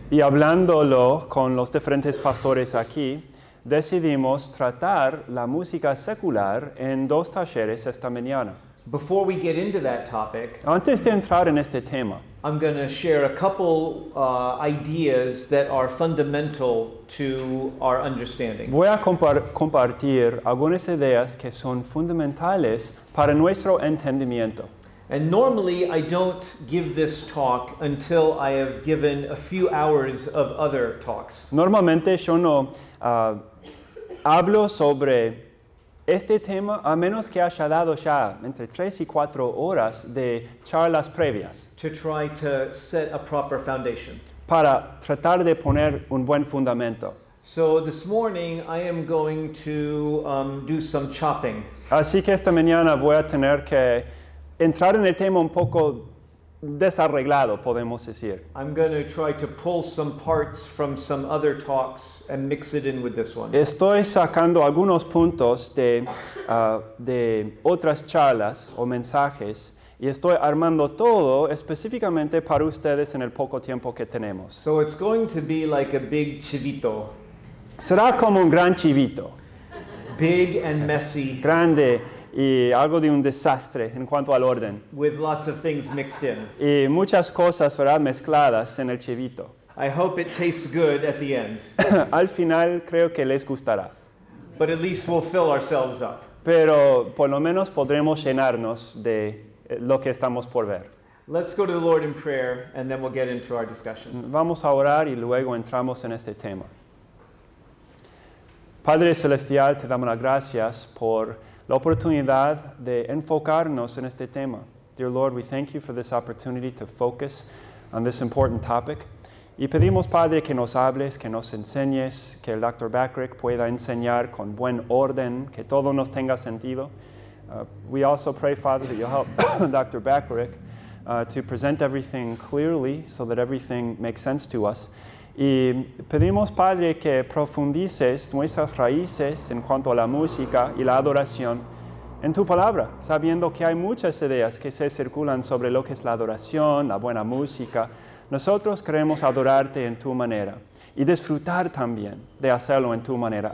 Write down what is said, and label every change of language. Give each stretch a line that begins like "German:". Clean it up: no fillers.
Spanish: Y hablándolo con los diferentes pastores aquí, decidimos tratar la música secular en dos talleres esta mañana.
English: Before we get into that topic,
Spanish: Antes de entrar en este tema,
English: I'm going to share a couple ideas that are fundamental to our understanding.
Spanish: voy a compartir algunas ideas que son fundamentales para nuestro entendimiento.
English: And normally I don't give this talk until I have given a few hours of other talks.
Spanish: Normalmente yo no hablo sobre este tema a menos que haya dado ya entre 3 y 4 horas de charlas previas
English: To try to set a proper foundation.
Spanish: para tratar de poner un buen fundamento.
English: So this morning I am going to do some chopping.
Spanish: Así que esta mañana voy a tener que entrar en el tema un poco desarreglado, podemos decir.
English: I'm going to try to pull some parts from some other talks and mix it in with this one.
Spanish: Estoy sacando algunos puntos de otras charlas o mensajes y estoy armando todo específicamente para ustedes en el poco tiempo que tenemos.
English: So it's going to be like a big chivito,
Spanish: Será como un gran chivito,
English: big and messy,
Spanish: grande y algo de un desastre en cuanto al orden.
English: with lots of things mixed in.
Spanish: Y muchas cosas, ¿verdad?, mezcladas en el chivito.
English: I hope it tastes good at the end,
Spanish: Al final creo que les gustará.
English: but at least we'll fill ourselves up.
Spanish: Pero por lo menos podremos llenarnos de lo que estamos por ver.
English: Let's go to the Lord in prayer and then we'll get into our discussion.
Spanish: Vamos a orar y luego entramos en este tema. Padre Celestial, te damos las gracias por la oportunidad de enfocarnos en este tema.
English: Dear Lord, we thank you for this opportunity to focus on this important topic.
Spanish: Y pedimos, Padre, que nos hables, que nos enseñes, que el Dr. Backrack pueda enseñar con buen orden, que todo nos tenga sentido.
English: We also pray, Father, that you'll help Dr. Backrack to present everything clearly so that everything makes sense to us.
Spanish: Y pedimos, Padre, que profundices nuestras raíces en cuanto a la música y la adoración en tu palabra, sabiendo que hay muchas ideas que se circulan sobre lo que es la adoración, la buena música. Nosotros queremos adorarte en tu manera y disfrutar también de hacerlo en tu manera.